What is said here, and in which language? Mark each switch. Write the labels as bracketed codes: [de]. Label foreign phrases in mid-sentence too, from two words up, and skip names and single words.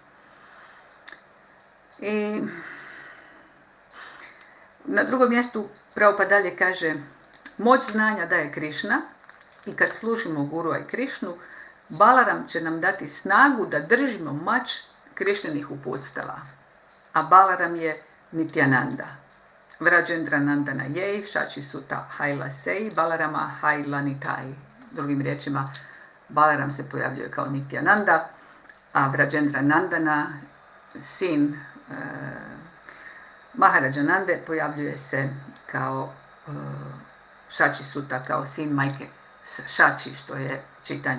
[hr] I na drugom mjestu Prabhupada dalje kaže: moć znanja daje Krišna i kad slušimo Gurua i Krišnu, Balaram će nam dati snagu da držimo mač Krišnenih uputstava. A Balaram je Nityananda. [bn] ব্রজেন্দ্র নন্দন যেই, শচী সুত হৈল সেই, বলরাম হৈল নিতাই. [hr] Drugim riječima, Balaram se pojavljuje kao Nityananda, a Vrajendra Nandana, sin Maharaja Nande, pojavljuje se kao Šači Suta, kao sin majke Šači, što je Čitanja.